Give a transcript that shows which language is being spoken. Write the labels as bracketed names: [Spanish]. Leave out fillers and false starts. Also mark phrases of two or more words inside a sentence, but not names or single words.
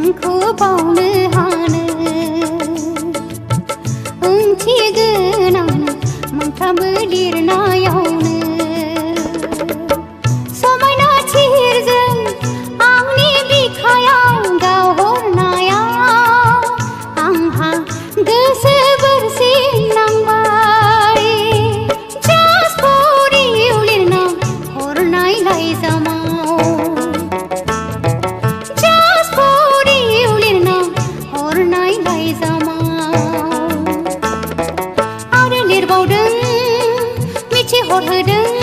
[Bodo] बावनो हानो ओंथि गोनां मोनफ्रोमबो लिरनायावनो समायना थिरजों आंनि बिखायाव गावहरनायाव आंहा गोसो बोरसिन नांबाय [English] Just for you [Bodo] लिरना हरनाय लाइजामाव [English] Just for you [Bodo] लिरना हरनाय लाइजामाव आरो लिरबावदों मिथिहरहोदों